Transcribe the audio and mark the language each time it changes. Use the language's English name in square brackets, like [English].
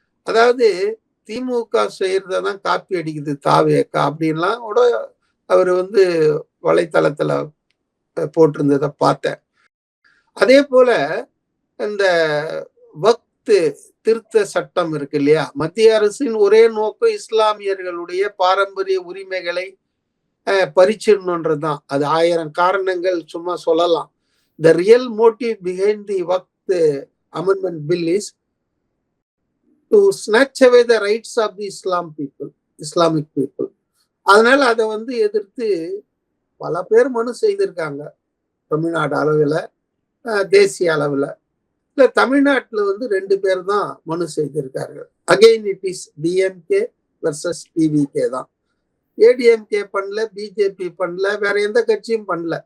[Tamil] அதாவது திமுக செய்யறதான் காப்பி அடிக்குது தாவேக்கா அப்படின்லாம் கூட அவர் வலைத்தளத்துல போட்டிருந்ததை பார்த்தேன். அதே போல இந்த வக்து திருத்த சட்டம் இருக்கு இல்லையா, மத்திய அரசின் ஒரே நோக்கம் இஸ்லாமியர்களுடைய பாரம்பரிய உரிமைகளை பறிச்சிடணுன்றதுதான். அது 1000 காரணங்கள் சும்மா சொல்லலாம். [English] The real motive behind the Waqf Amendment Bill is to snatch away the rights of the Islamic people. [Tamil] அதனால அதை எதிர்த்து பல பேர் மனு செய்திருக்காங்க, தமிழ்நாடு அளவில், தேசிய அளவில். இல்லை, தமிழ்நாட்டில் 2 பேர் தான் மனு செய்திருக்கார்கள். [English] Again it is DMK versus TVK தான். [Tamil] ஏடிஎம்கே பண்ணல, பிஜேபி பண்ணல, வேற எந்த கட்சியும் பண்ணல.